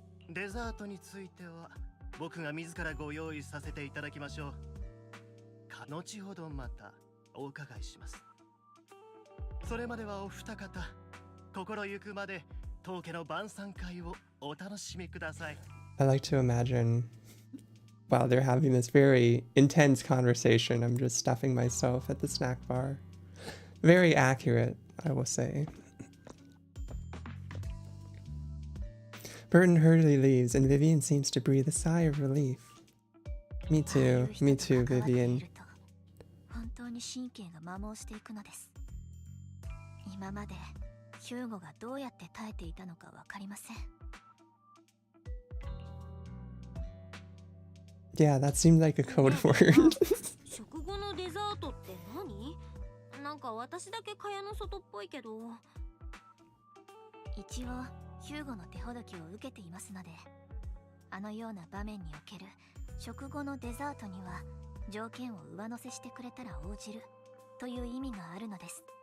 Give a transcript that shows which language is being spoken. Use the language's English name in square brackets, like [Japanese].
[Japanese] デザートについては僕が自らご用意させていただきましょう。後ほどまたお伺いします。それまではお二方、心ゆくまで当家の晩餐会をお楽しみください。 [English] I like to imagine while they're having this very intense conversation, I'm just stuffing myself at the snack bar. Very accurate, I will say. Burton hurriedly leaves, and Vivian seems to breathe a sigh of relief. Me too, Vivian. [Japanese] 本当に神経が摩耗していくのです。今までヒューゴがどうやって耐えていたのかわかりません。 [English] Yeah, that seemed like a code word. [Japanese] 食後のデザートって何？なんか私だけ蚊帳の外っぽいけど。一応ヒューゴの手ほどきを受けていますので、あのような場面における食後のデザートには条件を上乗せしてくれたら応じるという意味があるのです。